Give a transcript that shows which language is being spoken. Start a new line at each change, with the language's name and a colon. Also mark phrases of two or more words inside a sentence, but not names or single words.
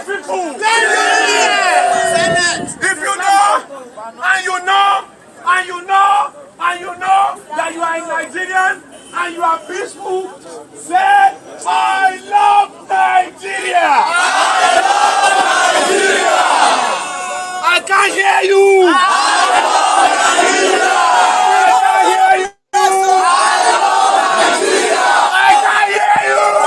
English: peaceful. If you know, and you know, and you know, and you know that you are a Nigerian and you are peaceful, say, I love Nigeria. I love Nigeria. I can't hear you. I love Nigeria. I can't hear you. I love Nigeria. I can't hear you.